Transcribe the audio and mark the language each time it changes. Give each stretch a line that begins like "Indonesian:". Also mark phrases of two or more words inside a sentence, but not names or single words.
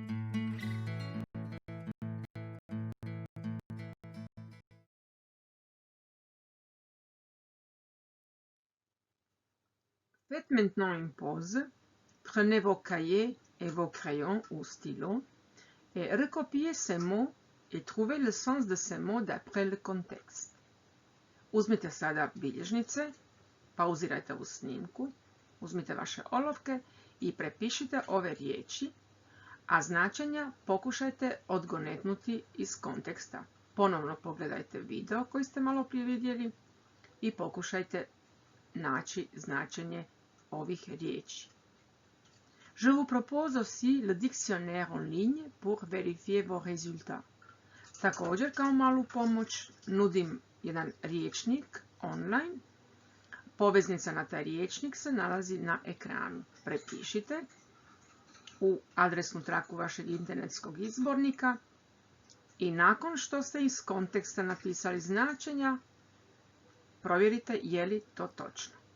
French: Faites maintenant une pause. Prenez vos cahiers et vos crayons ou stylos et recopiez ces mots et trouvez le sens de ces mots d'après le contexte.
Croatian: Uzmite sada bilježnice, pauzirajte u snimku, uzmite vaše olovke i prepišite ove riječi, a značenja pokušajte odgonetnuti iz konteksta. Ponovno pogledajte video koji ste malo prije vidjeli i pokušajte naći značenje ovih riječi.
French: Je vous propose aussi le dictionnaire en ligne pour vérifier vos résultats.
Croatian: Također, kao malu pomoć, nudim jedan riječnik online. Poveznica na taj riječnik se nalazi na ekranu. Prepišite u adresnu traku vašeg internetskog izbornika i nakon što ste iz konteksta napisali značenja, provjerite je li to točno.